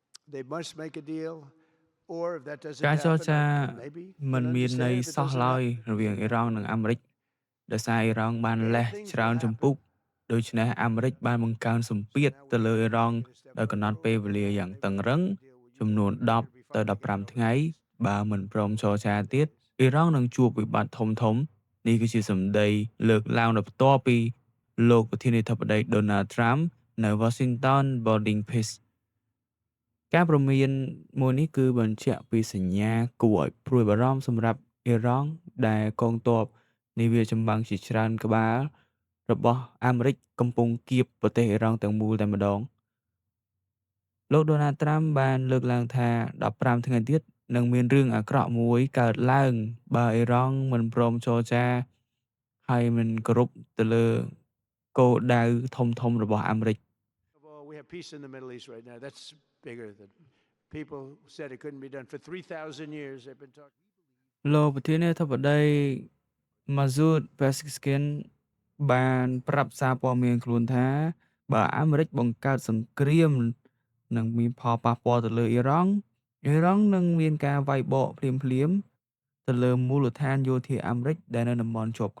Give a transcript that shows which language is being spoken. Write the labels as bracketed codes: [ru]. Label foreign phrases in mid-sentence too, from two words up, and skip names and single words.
[en] they must make a deal, or if that doesn't [km] ការចរ [en] happen, [km] ចា [en] I maybe [km] មិន [en] can [km] មានន័យ [en] understand if it [km] សោះ [en] doesn't [km] ឡើយ [en] happen. [km] រវាងអ៊ីរ៉ង់និងអាមេរិក ដោយសារអ៊ីរ៉ង់បាន [en] Bad [km] លេះ [en] things [km] ច្រើ [en] will [km] នជំពូ [en] happen. [km] ក ដូច្នេះអាមេរិកបានបង្កើនសម្ពាធ [en] So now [km] ទៅ [en] we [km] លើអ៊ីរ៉ង់ [en] take it a step [km] ដោយកំណត់ [en] further. [km] ពេល [en] Oh, [km] វេលា [en] well, [km] យ៉ាង [en] maybe [km] តឹង [en] we [km] រឹង [en] can make a deal with [km] ចំ [en] you, [km] នួន [en] and later we [km] 10 ទៅ [en] finally get [km] 15 [en] another [km] ថ្ងៃ [en] peace. [km] បើមិនព្រមចរចាទៀត អ៊ីរ៉ង់នឹងជួបវិបត្តិធំៗ នេះគឺជាសម្ដីលើកឡើងដោយផ្ទាល់ពីលោកប្រធានាធិបតី Donald Trump នៅ Washington Boarding Pass ការព្រមានមួយនេះគឺបញ្ជាក់ពីសញ្ញាគួរឲ្យព្រួយបារម្ភ សម្រាប់អ៊ីរ៉ង់ ដែលកងទ័ពនាវាចម្បាំងជាច្រើនក្បាលរបស់អាមេរិកកំពុងកៀបប្រទេសអ៊ីរ៉ង់ទាំងមូលតែម្ដង លោក Donald Trump បានលើកឡើងថា 15 ថ្ងៃទៀតនឹងមានរឿងអាក្រក់មួយកើតឡើង បើអ៊ីរ៉ង់មិនព្រមចរចា ហើយមិនគោរពទៅលើគោលដៅធំៗរបស់អាមេរិក [en] Well, we have peace in the Middle East right now. That's bigger than people said it couldn't be done. For 3,000 years, they've been talking. [km] លោកប្រធានាធិបតី Masoud Pezeshkian បានប្រាប់សារព័ត៌មានខ្លួនថា បើអាមេរិកបង្កើតសង្គ្រាម និងមានផលប៉ះពាល់ទៅលើអ៊ីរ៉ង់នឹងមានការវាយបកភ្លាមៗទៅលើមូលដ្ឋានយោធាអាមេរិកដែលនៅតំបន់ជាប់